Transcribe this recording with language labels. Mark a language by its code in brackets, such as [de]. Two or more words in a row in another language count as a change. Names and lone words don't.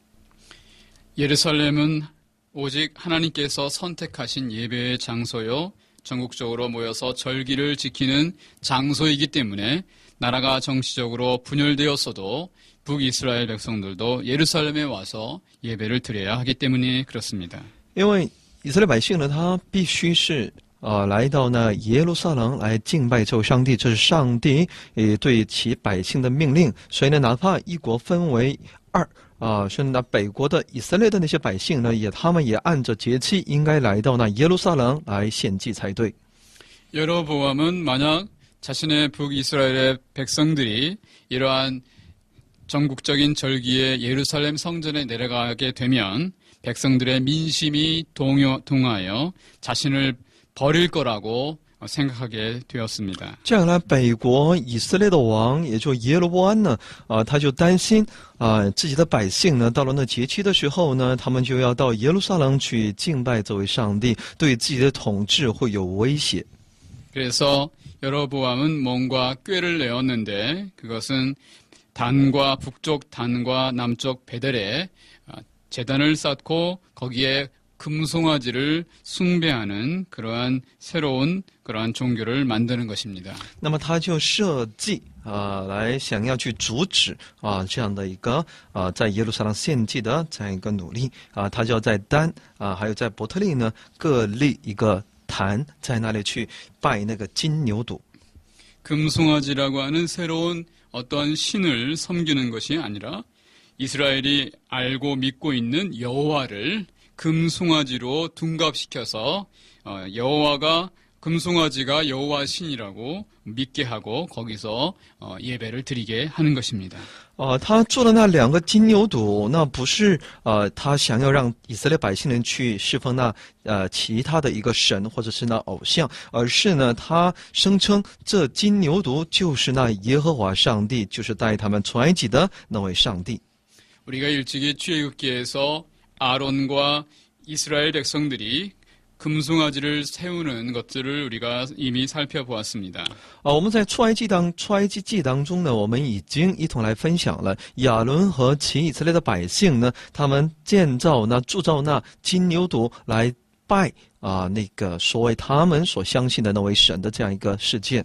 [ko] 예루살렘은 오직 하나님께서 선택하신 예배의 장소요, 전국적으로 모여서 절기를 지키는 장소이기 때문에 나라가 정치적으로 분열되었어도 북이스라엘 백성들도 예루살렘에 와서 예배를 드려야 하기 때문에 그렇습니다. [zh] 因为以色列百姓呢，他必须是来到那耶路撒冷来敬拜这位上帝，这是上帝对其百姓的命令。所以呢，哪怕一国分为2。甚至那北国的以色列的那些百姓呢，他们也按着节期应该来到那耶路撒冷来献祭才对。 [ko] 여로보암은 만약 자신의 북이스라엘의 백성들이 이러한 전국적인 절기에 예루살렘 성전에 내려가게 되면 백성들의 민심이 동하여 자신을 버릴 거라고 생각하게 되었습니다. [zh] 这样呢，北国以色列的王，也就耶罗波安呢，他就担心自己的百姓呢，到了那节期的时候呢，他们就要到耶路撒冷去敬拜这位上帝，对自己的统治会有威胁。 [ko] 그래서 여로보암은 뭔가 꾀를 내었는데 그것은 단과 북쪽 단과 남쪽 베델에 제단을 쌓고 거기에 금송아지를 숭배하는 그러한 새로운 그러한 종교를 만드는 것입니다. [zh] 那么他就设计来想要去阻止这样的一个在耶路撒冷献祭的这样一个努力他就要在丹还有在伯特利呢各立一个坛，在那里去拜那个金牛犊。 [ko] 금송아지라고 하는 새로운 어떤 신을 섬기는 것이 아니라 이스라엘이 알고 믿고 있는 여호와를 금송아지로 둔갑시켜서 여호와가 금송아지가 여호와 신이라고 믿게 하고 거기서 예배를 드리게 하는 것입니다. [zh] 他做的那2个金牛犊，那不是他想要让以色列百姓人去侍奉那其他的一个神或者是那偶像，而是呢他声称这金牛犊就是那耶和华上帝，就是带他们出埃及的那位上帝。 [ko] 우리가 일찍이 출애굽기에서 아론과 이스라엘 백성들이 금송아지를 세우는 것들을 우리가 이미 살펴보았습니다. [zh] 我们在出埃及记当中呢，我们已经一同来分享了亚伦和其以色列的百姓呢，他们铸造那金牛犊来拜那个所谓他们所相信的那位神的这样一个事件。